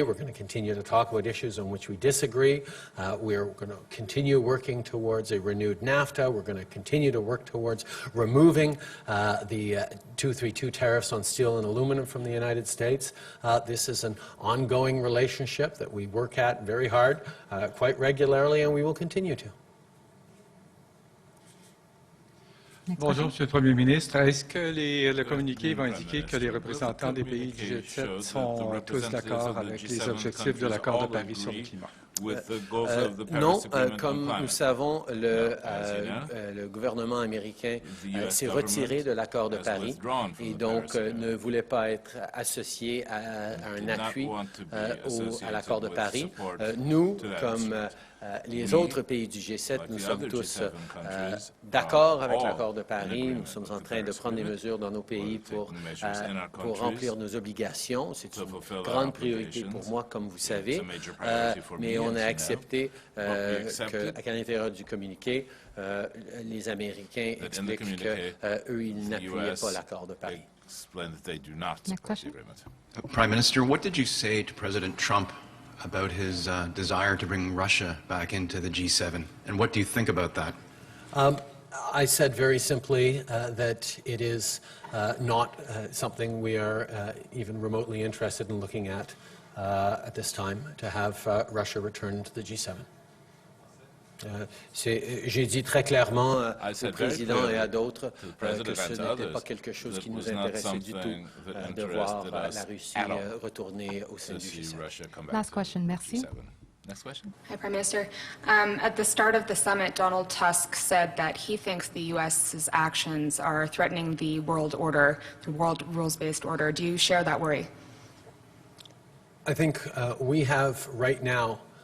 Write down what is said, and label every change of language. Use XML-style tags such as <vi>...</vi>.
<en>We're going to continue to talk about issues on which we disagree. We're going to continue working towards a renewed NAFTA. We're going to continue to work towards removing the 232 tariffs on steel and aluminum from the United States. This is an ongoing relationship that we work at very hard, quite regularly, and we will continue to.</en> <fr>Bonjour, Monsieur le Premier ministre. Est-ce que le communiqué va indiquer que les représentants des pays du G7 sont tous d'accord avec les objectifs de l'accord de Paris sur le climat? Non, comme nous savons, le gouvernement américain s'est retiré de l'accord de Paris et donc ne voulait pas être associé à un appui à l'accord de Paris. Nous, comme les autres pays du G7, nous sommes tous d'accord avec l'accord de Paris. Nous sommes en train de prendre des mesures dans nos pays pour remplir nos obligations. C'est une grande priorité pour moi, comme vous savez. Mais on a accepté qu'à l'intérieur du communiqué, les Américains expliquent qu'eux, ils n'appuyaient pas l'accord de Paris.</fr> <en>Next question. Prime Minister, what did you say to President Trump about his desire to bring Russia back into the G7, and what do you think about that? I said very simply that it is not something we are even remotely interested in looking at this time, to have Russia return to the G7.</en> <fr>J'ai dit très clairement au président et à d'autres que ce n'était pas quelque chose qui nous intéressait du tout de voir la Russie retourner au sein du G7.</fr> <en>Last question, merci. Next question. Hi, Prime Minister. At the start of the summit, Donald Tusk said that he thinks the U.S.'s actions are threatening the world order, the world rules-based order. Do you share that worry? I think we have right now</en>